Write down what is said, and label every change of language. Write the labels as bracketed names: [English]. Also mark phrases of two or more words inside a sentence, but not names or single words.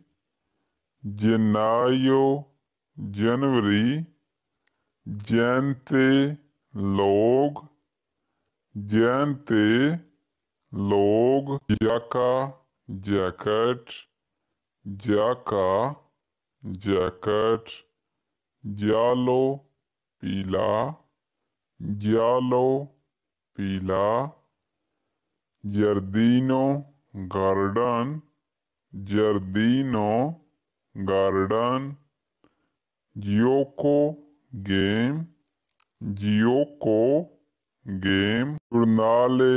[Italian] gennaio जनवरी, gente लोग, gente लोग, jaca जैकेट, jaca जैकेट, giallo पीला, giallo पीला, giardino गार्डन, giardino गार्डन, gioco गेम, gioco गेम, giornale